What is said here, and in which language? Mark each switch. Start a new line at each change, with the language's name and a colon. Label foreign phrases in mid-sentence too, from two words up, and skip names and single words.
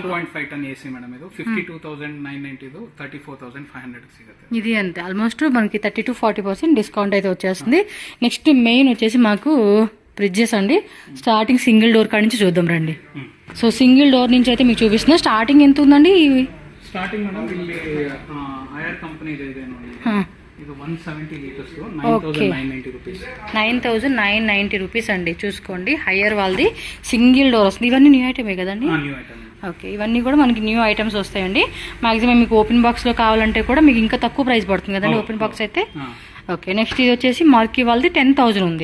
Telugu: 1.5
English: ton AC
Telugu: మేడం. ఇది 52,990, 34,500 సిಗುತ್ತೆ. ఇది అంతే, ఆల్మోస్ట్ మనకి 30-40% డిస్కౌంట్ అయితే వచ్చేస్తుంది.
English: next main
Telugu: వచ్చేసి మాకు ఫ్రిడ్జెస్ అండి.
English: starting single door
Telugu: కాడి నుంచి చూద్దాం రండి.
English: so single door
Telugu: నుంచి అయితే మీకు చూపిస్తున్నా. స్టార్టింగ్ ఎంత ఉందండి?
English: starting madam
Kannada: ಇಲ್ಲಿ ಐಆರ್ ಕಂಪನಿ ಇದೆ ನೋಡಿ.
Telugu: ಇದು 170 లీటర్స్ 9,990 రూపీస్. 9,990 రూపీస్ అండి. చూసుకోండి, హయ్యర్ వాళ్ళది
English: single door
Telugu: వస్తుంది. ఇవన్నీ
English: new itemే
Telugu: కదండి?
English: new item.
Telugu: ఓకే, ఇవన్నీ కూడా మనకి
English: new items
Telugu: వస్తాయండి. మాక్సిమం మీకు
English: open box
Telugu: లో కావాలంటే కూడా మీకు ఇంకా తక్కువ ప్రైస్ పడుతుంది కదండి
English: open box
Telugu: అయితే. ఓకే, నెక్స్ట్ ఇది వచ్చేసి మార్కీ వాళ్ళది 10,000 ఉంది.